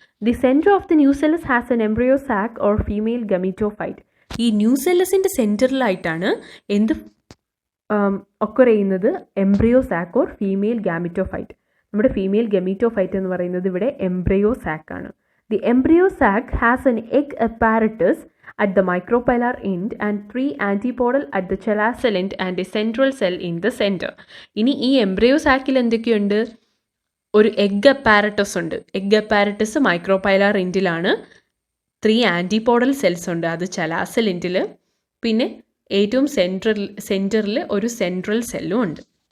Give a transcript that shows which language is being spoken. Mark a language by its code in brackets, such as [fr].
[en] The centre of the nucellus has an embryo sac or female gametophyte. [ml] ഈ ന്യൂസെല്ലസിൻ്റെ സെൻറ്ററിലായിട്ടാണ് എന്ത് occur ചെയ്യുന്നത്, embryo sac or female gametophyte. നമ്മുടെ female ഗമീറ്റോഫൈറ്റ് എന്ന് പറയുന്നത് ഇവിടെ എംബ്രിയോ സാക്ക് ആണ്. [en] The embryo sac has an egg apparatus at the micropylar end and 3 antipodal at the chalassal end and a central cell in the center. [ml] ഇനി ഈ embryo സാക്കിൽ എന്തൊക്കെയുണ്ട്, ഒരു egg apparatus ഉണ്ട്. Egg apparatus micropylar എൻഡിലാണ്. 3 antipodal cells ഉണ്ട്, അത് chalazal എൻഡിൽ. പിന്നെ ഏറ്റവും സെൻറ്ററിൽ ഒരു സെൻട്രൽ സെല്ലും ഉണ്ട്.